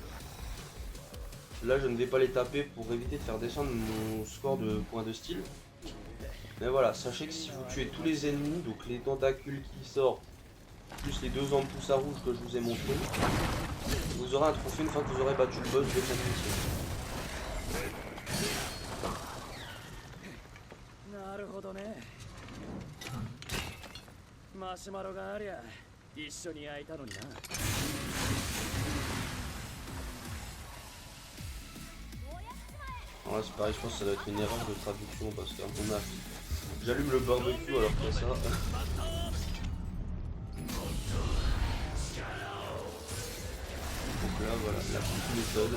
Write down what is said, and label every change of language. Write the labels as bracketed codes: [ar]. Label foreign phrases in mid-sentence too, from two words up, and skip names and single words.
[fr] Là je ne vais pas les taper pour éviter de faire descendre mon score de points de style. Mais voilà, sachez que si vous tuez tous les ennemis, donc les tentacules qui sortent, plus les deux armes pouces à rouge que je vous ai montré, vous aurez un trophée une fois que vous aurez battu le boss de cette mission. [ja] なるほどね。マシュマロがありゃ一緒に焼いたのにな。 [fr] Alors là c'est pareil, je pense que ça doit être une erreur de traduction parce qu'à mon avis, j'allume le barbecue alors qu'il y a ça. Donc là voilà, la petite méthode.